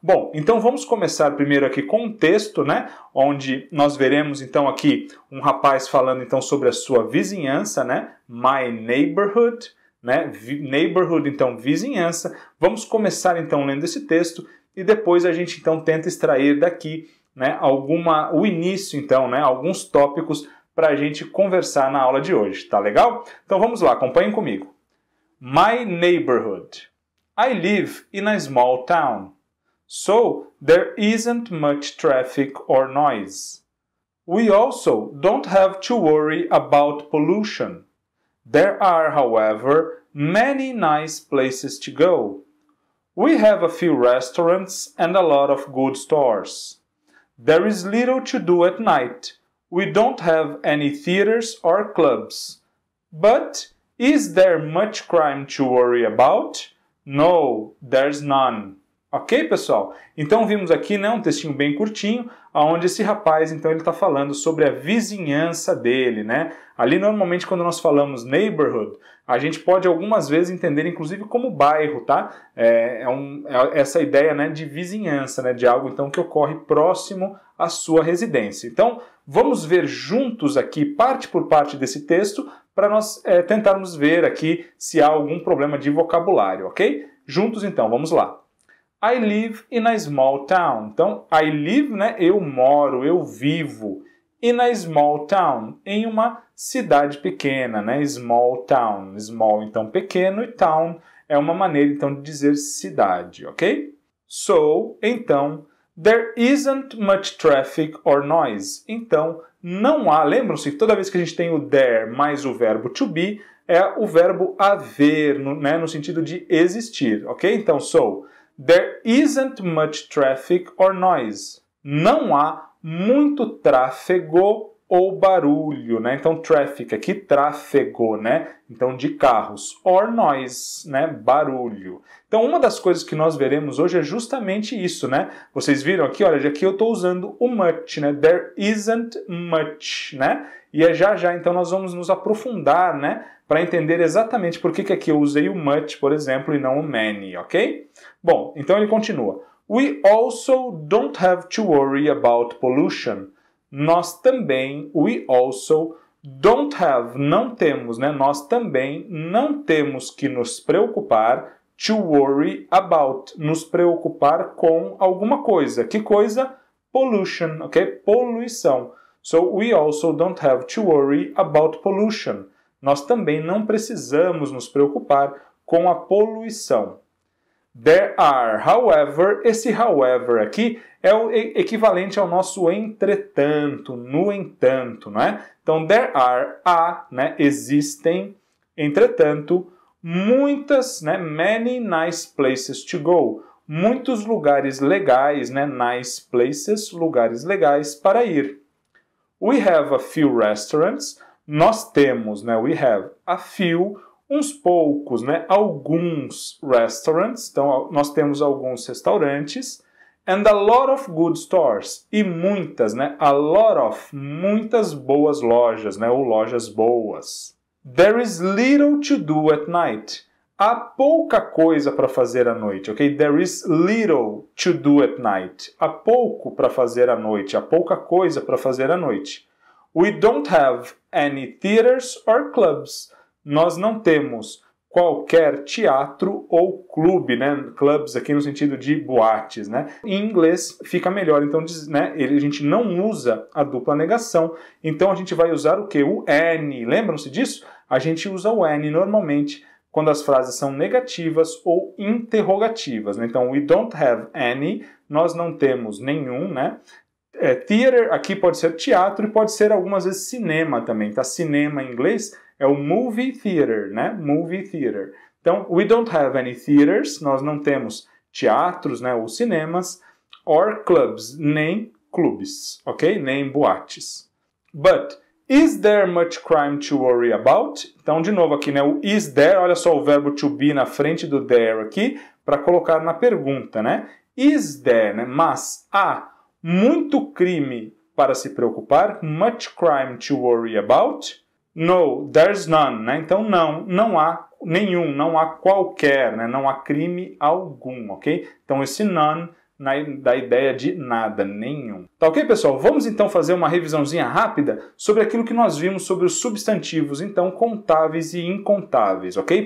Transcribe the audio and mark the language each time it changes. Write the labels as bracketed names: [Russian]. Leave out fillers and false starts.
[Portuguese] Bom, então vamos começar primeiro aqui com um texto, onde nós veremos então aqui um rapaz falando então sobre a sua vizinhança, [English] My neighborhood, neighborhood, [Portuguese] então vizinhança. Vamos começar então lendo esse texto e depois a gente então tenta extrair daqui, o início então, alguns tópicos para a gente conversar na aula de hoje, tá legal? Então vamos lá, acompanhem comigo. [English] My neighborhood. I live in a small town, so there isn't much traffic or noise. We also don't have to worry about pollution. There are, however, many nice places to go. We have a few restaurants and a lot of good stores. There is little to do at night. We don't have any theaters or clubs. But is there much crime to worry about? No, there's none. [Portuguese] Ok, pessoal? Então vimos aqui um textinho bem curtinho, onde esse rapaz então ele está falando sobre a vizinhança dele, Ali normalmente quando nós falamos neighborhood, a gente pode algumas vezes entender inclusive como bairro, tá? Essa ideia de vizinhança, de algo então que ocorre próximo à sua residência. Então vamos ver juntos aqui parte por parte desse texto para nós tentarmos ver aqui se há algum problema de vocabulário, ok? Juntos então, vamos lá. [English] I live in a small town. [Portuguese] Então, [English] I live, [Portuguese] eu moro, eu vivo. [English] In a small town, [Portuguese] em uma cidade pequena, [English] Small town. [Portuguese] Small, então, pequeno, e town é uma maneira, então, de dizer cidade, ok? [English] So, então, there isn't much traffic or noise. [Portuguese] Então, não há, lembram-se que toda vez que a gente tem o there mais o verbo to be, é o verbo haver, no sentido de existir, ok? Então, so, there isn't much traffic or noise. Não há muito tráfego ou barulho, Então, traffic aqui, tráfego, Então, de carros. Or noise, barulho. Então, uma das coisas que nós veremos hoje é justamente isso, Vocês viram aqui, olha, aqui eu estou usando o much, [English] There isn't much, [Portuguese] E já, então, nós vamos nos aprofundar, para entender exatamente por que aqui eu usei o much, por exemplo, e não o many, ok? Bom, então ele continua. [English] We also don't have to worry about pollution. [Portuguese] Nós também, [English] we also don't have, [Portuguese] não temos, Nós também não temos que nos preocupar, [English] to worry about, [Portuguese] nos preocupar com alguma coisa. Que coisa? Pollution, ok? Poluição. [English] So we also don't have to worry about pollution. [Portuguese] Nós também não precisamos nos preocupar com a poluição. [English] There are, however, [Portuguese] esse however aqui é o equivalente ao nosso entretanto, no entanto, Então, there are, existem, entretanto, muitas, [English] many nice places to go. [Portuguese] Muitos lugares legais, [English] nice places, [Portuguese] lugares legais para ir. [English] We have a few restaurants. [Portuguese] Nós temos, [English] we have a few, [Portuguese] uns poucos, alguns restaurants, então nós temos alguns restaurantes, [English] and a lot of good stores, [Portuguese] e muitas, [English] a lot of, [Portuguese] muitas boas lojas, ou lojas boas. [English] There is little to do at night. [Portuguese] Há pouca coisa para fazer à noite, ok? [English] There is little to do at night. [Portuguese] Há pouco para fazer à noite, há pouca coisa para fazer à noite. [English] We don't have any theaters or clubs. [Portuguese] Nós não temos qualquer teatro ou clube, Clubs aqui no sentido de boates, Em inglês fica melhor, então, a gente não usa a dupla negação, então a gente vai usar o quê? O any. Lembram-se disso? A gente usa o any normalmente quando as frases são negativas ou interrogativas, né? Então, [English] we don't have any, [Portuguese] nós não temos nenhum, né? Theater aqui pode ser teatro e pode ser algumas vezes cinema também, tá? Cinema em inglês é o movie theater, né? Movie theater. Então, [English] we don't have any theaters, [Portuguese] nós não temos teatros, né, ou cinemas, [English] or clubs, [Portuguese] nem clubes, ok? Nem boates. [English] But, is there much crime to worry about? [Portuguese] Então, de novo aqui, né, o is there, olha só o verbo to be na frente do there aqui, para colocar na pergunta, né? [English] Is there, [Portuguese] né, mas há muito crime para se preocupar? [English] Much crime to worry about? No, there's none, né? [Portuguese] Então não há nenhum, não há qualquer, né? Não há crime algum, ok? Então esse none dá ideia de nada, nenhum. Tá ok, pessoal? Vamos então fazer uma revisãozinha rápida sobre aquilo que nós vimos sobre os substantivos, então, contáveis e incontáveis, ok?